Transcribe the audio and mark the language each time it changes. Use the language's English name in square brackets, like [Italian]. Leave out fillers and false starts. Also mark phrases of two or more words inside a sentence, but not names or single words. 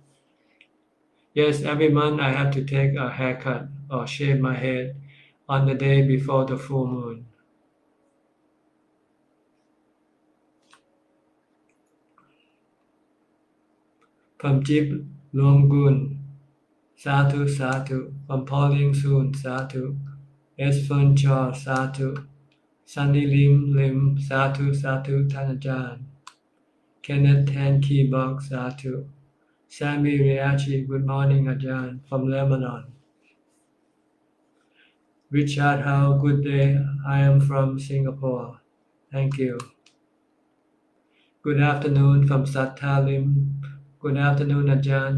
[English] Yes, every month I have to take a haircut or shave my head on the day before the full moon. From Jip Luang [Pali] Sadhu Sadhu. [English] From Pauline Soon, Sadhu. S. Fern Chaw, Sadhu. Sunny Lim, [Pali] Sadhu Sadhu [English] Tanajan. Kenneth Tan Keybox, Sadhu. Sammy Riachi, good morning, Ajahn, from Lebanon. Richard Howe, good day. I am from Singapore. Thank you. Good afternoon from Sattha Lim. Good afternoon, Ajahn.